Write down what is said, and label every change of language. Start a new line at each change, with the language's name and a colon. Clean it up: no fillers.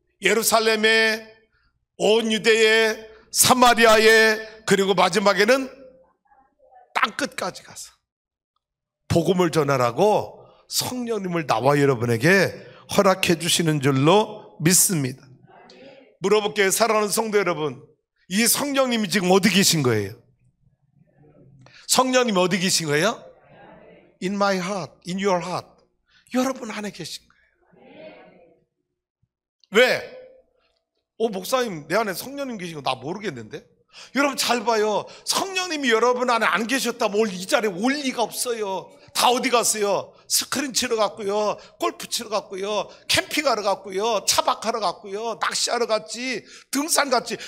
Korean: 예루살렘에, 온 유대에, 사마리아에, 그리고 마지막에는 땅끝까지 가서 복음을 전하라고 성령님을 나와 여러분에게 허락해 주시는 줄로 믿습니다. 물어볼게요. 사랑하는 성도 여러분, 이 성령님이 지금 어디 계신 거예요? 성령님이 어디 계신 거예요?
English: In my heart, in your heart.
Korean: 여러분 안에 계신 거예요. 왜? 목사님 내 안에 성령님 계신 거 나 모르겠는데? 여러분 잘 봐요. 성령님이 여러분 안에 안 계셨다면 오늘 이 자리에 올 리가 없어요. 다 어디 갔어요? 스크린 치러 갔고요, 골프 치러 갔고요, 캠핑하러 갔고요, 차박하러 갔고요, 낚시하러 갔지, 등산 갔지.